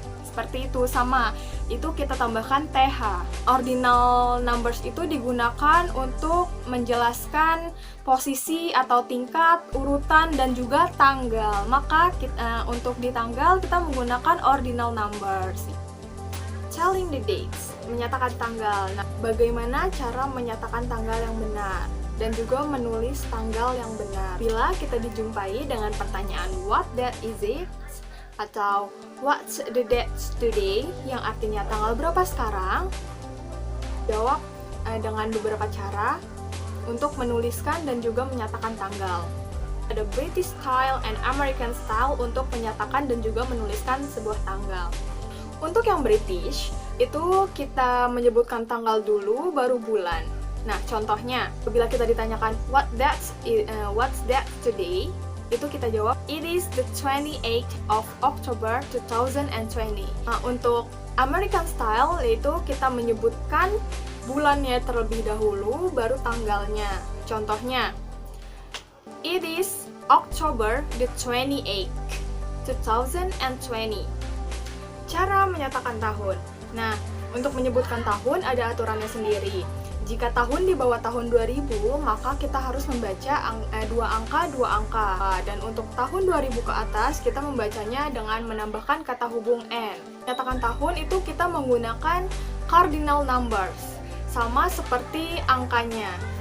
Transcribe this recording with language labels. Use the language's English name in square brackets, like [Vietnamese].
[Indonesian] Seperti itu, sama. Itu kita tambahkan TH. Ordinal numbers itu digunakan untuk menjelaskan posisi atau tingkat, urutan, dan juga tanggal. Maka untuk di tanggal kita menggunakan ordinal numbers. [English] Telling the dates, [Indonesian] menyatakan tanggal. Nah, bagaimana cara menyatakan tanggal yang benar? Dan juga menulis tanggal yang benar. Bila kita dijumpai dengan pertanyaan [English] what date is it? [Indonesian] Atau [English] what's the date today? [Indonesian] Yang artinya tanggal berapa sekarang? Jawab dengan beberapa cara untuk menuliskan dan juga menyatakan tanggal. Ada British style and American style untuk menyatakan dan juga menuliskan sebuah tanggal. Untuk yang British, itu kita menyebutkan tanggal dulu baru bulan. Nah, contohnya, bila kita ditanyakan [English] what's that today? [Indonesian] Itu kita jawab, [English] it is the 28th of October 2020. [Indonesian] Nah, untuk American style, yaitu kita menyebutkan bulannya terlebih dahulu, baru tanggalnya. Contohnya, [English] it is October the 28th, 2020. [Indonesian] Cara menyatakan tahun. Nah, untuk menyebutkan tahun ada aturannya sendiri. Jika tahun di bawah tahun 2000, maka kita harus membaca dua angka. Dan untuk tahun 2000 ke atas, kita membacanya dengan menambahkan kata hubung N. Menyatakan tahun itu kita menggunakan cardinal numbers, sama seperti angkanya.